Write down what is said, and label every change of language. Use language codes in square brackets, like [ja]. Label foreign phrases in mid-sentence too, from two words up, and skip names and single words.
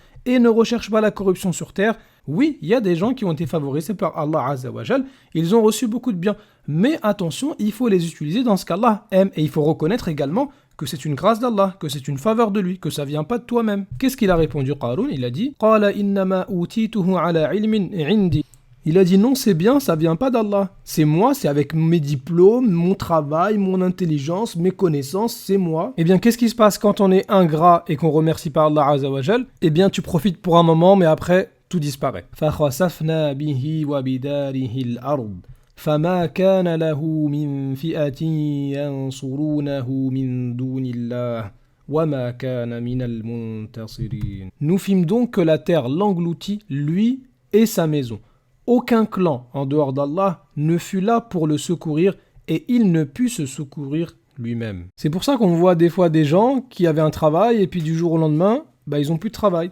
[fr] Et ne recherche pas la corruption sur terre. Oui, il y a des gens qui ont été favorisés par Allah [ar] عز وجل. [fr] Ils ont reçu beaucoup de biens. Mais attention, il faut les utiliser dans ce qu'Allah aime. Et il faut reconnaître également que c'est une grâce d'Allah, que c'est une faveur de lui, que ça vient pas de toi-même. Qu'est-ce qu'il a répondu Qarun? Il a dit « [ar] قال إنما أوتيته على علم عندي [fr] » Il a dit non, c'est bien, ça vient pas d'Allah. C'est moi, c'est avec mes diplômes, mon travail, mon intelligence, mes connaissances, c'est moi. Qu'est-ce qui se passe quand on est ingrat et qu'on remercie pas Allah [ar] عز وجل? [fr] Tu profites pour un moment, mais après, tout disparaît. [ar] فَخَسَفْنَا بِهِ وَبِدَارِهِ الْأَرْضِ فَمَا كَانَ لَهُ مِنْ فِئَةٍ يَنْصُرُونَهُ مِنْ دُونِ اللَّهِ وَمَا كَانَ مِنَ الْمُنْتَصِرِينَ. [fr] Nous fîmes donc que la terre l'engloutit, lui et sa maison. Aucun clan en dehors d'Allah ne fut là pour le secourir et il ne put se secourir lui-même. C'est pour ça qu'on voit des fois des gens qui avaient un travail et puis du jour au lendemain, ils ont plus de travail.